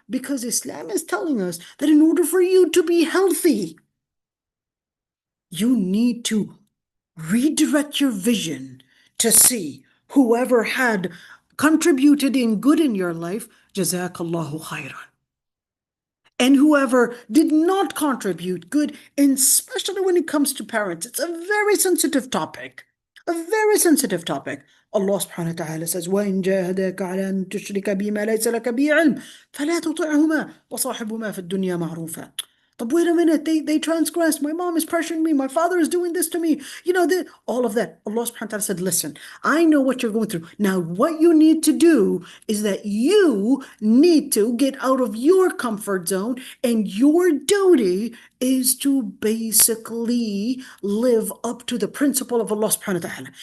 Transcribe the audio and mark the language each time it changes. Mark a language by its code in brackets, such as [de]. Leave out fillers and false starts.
[en] Because Islam is telling us that in order for you to be healthy, you need to redirect your vision to see whoever had contributed in good in your life, jazakallahu khairan. And whoever did not contribute good, and especially when it comes to parents, it's a very sensitive topic. A very sensitive topic. Allah subhanahu wa ta'ala says, [ar] وَإِن جَاهَدَاكَ عَلَى أَن تُشْرِكَ بِي مَا لَيْسَ لَكَ بِهِ عِلْمٌ فَلَا تُطِعْهُمَا وَصَاحِبْهُمَا فِي الدُّنْيَا مَعْرُوفًا. [en] But wait a minute, they transgressed. My mom is pressuring me. My father is doing this to me. All of that. Allah subhanahu wa ta'ala said, listen, I know what you're going through. Now, what you need to do is that you need to get out of your comfort zone, and your duty is to basically live up to the principle of Allah subhanahu wa ta'ala.